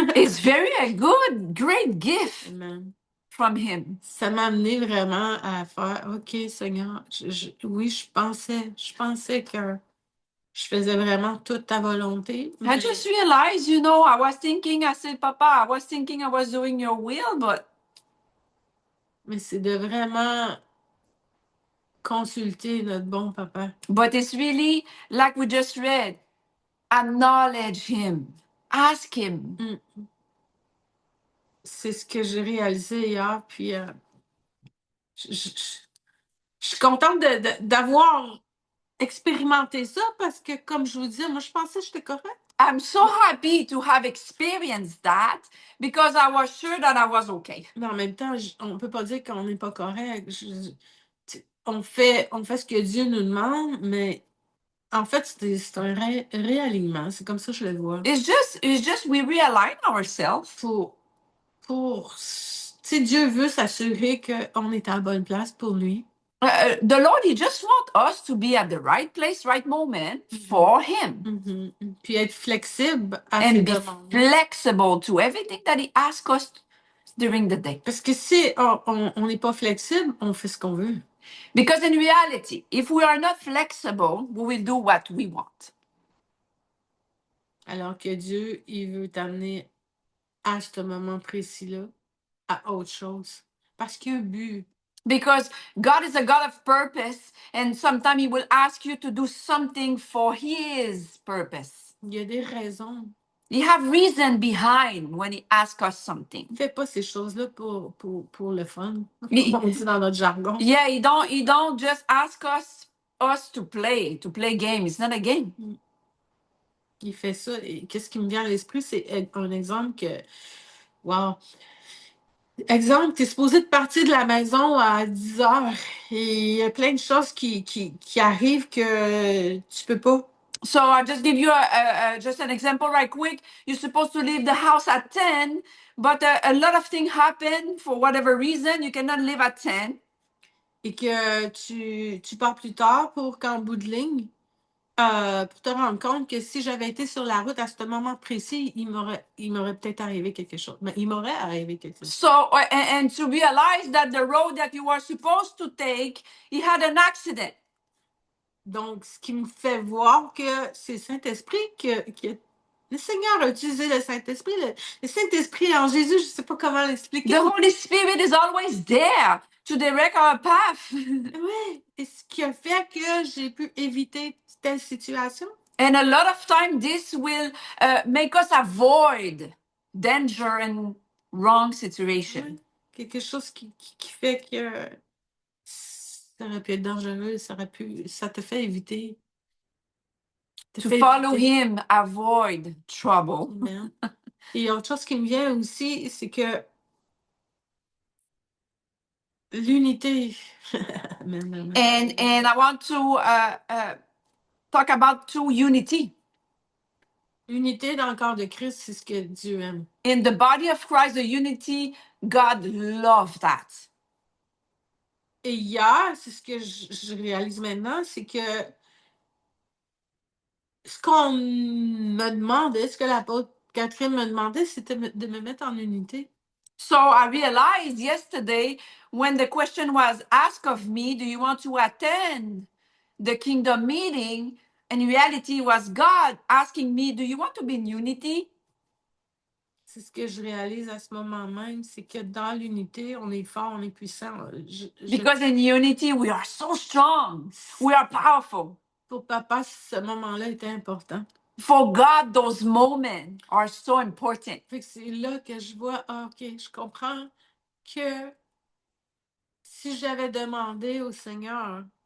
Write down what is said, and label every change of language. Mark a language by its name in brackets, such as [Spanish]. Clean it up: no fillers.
[English] It's very a good, great gift Amen. from him. [French] Ça m'a amené vraiment à faire, OK, Seigneur, oui, je pensais que je faisais vraiment toute ta volonté. [English] I just realized, you know, I said, Papa, I was thinking I was doing your will, [French] mais c'est de vraiment consulter notre bon papa. [English] but it's really like we just read, acknowledge him, ask him. [French] C'est ce que j'ai réalisé hier, puis je suis contente d'avoir expérimenté ça parce que, comme je vous disais, moi, je pensais que j'étais correcte. [English] I'm so happy to have experienced that because I was sure that I was okay. [French] Mais en même temps, on peut pas dire qu'on n'est pas correct. On fait ce que Dieu nous demande, mais en fait, c'est un réalignement. C'est comme ça que je le vois. [English] It's just we realign ourselves. [French] Tu sais, Dieu veut s'assurer qu'on est à la bonne place pour lui. [English] The Lord, he just wants us to be at the right place, right moment for him. [French] Puis être flexible à ses [English] And be [French] demandes. [English] flexible to everything that he asks us during the day. [French] Parce que si on n'est pas flexible, on fait ce qu'on veut. [English] Because in reality, if we are not flexible, we will do what we want. [French] Alors que Dieu, il veut t'amener à ce moment précis-là à autre chose. Parce qu'il y a un but. [English] Because God is a God of purpose, and sometimes he will ask you to do something for his purpose. [French] Il y a des raisons. [English] You have reason behind when he asks us something. [French] Il ne fait pas ces choses-là pour le fun, Il- comme on dit dans notre jargon. [English] Yeah, he don't just ask us to play game. It's not a game. [French] Il fait ça. Et qu'est-ce qui me vient à l'esprit, c'est un exemple que, wow. Exemple, tu es supposé de partir de la maison à 10 heures et il y a plein de choses qui arrivent que tu peux pas. [English] So I'll just give you just an example right quick. You're supposed to leave the house at 10, but a lot of things happen for whatever reason. You cannot leave at 10. [French] Et que tu pars plus tard pour qu'en bout de ligne, pour te rendre compte que si j'avais été sur la route à ce moment précis, il m'aurait peut-être arrivé quelque chose. Mais il m'aurait arrivé quelque chose. [English] So, and to realize that the road that you were supposed to take, he had an accident. [French] Donc, ce qui me fait voir que c'est le Saint-Esprit le Seigneur a utilisé le Saint-Esprit. Le Saint-Esprit en Jésus, je ne sais pas comment l'expliquer. [English] The Holy Spirit is always there to direct our path. [French] Oui, et ce qui a fait que j'ai pu éviter telle situation. [English] And a lot of time, this will make us avoid danger and wrong situation. [French] Oui, quelque chose qui fait que ça aurait pu être dangereux, ça te fait éviter. [English] To follow him, avoid trouble. Amen. [French] Et autre chose qui me vient aussi, c'est que l'unité. [English] And I want to talk about unity. [French] L'unité dans le corps de Christ, c'est ce que Dieu aime. [English] In the body of Christ, the unity, God loves that. [French] Et hier, c'est ce que je réalise maintenant, c'est que ce qu'on me demandait, ce que l'apôtre Catherine me demandait, c'était de me mettre en unité. [English] So I realized yesterday when the question was asked of me, do you want to attend the kingdom meeting? In reality, it was God asking me, do you want to be in unity? [French] C'est ce que je réalise à ce moment même, c'est que dans l'unité, on est fort, on est puissant. [English] Because in unity, we are so strong. We are powerful. [French] Pour papa, ce moment-là était important. [English] For God, those moments are so important. [French] Fait que c'est là que je vois, OK, je comprends que si j'avais demandé au Seigneur,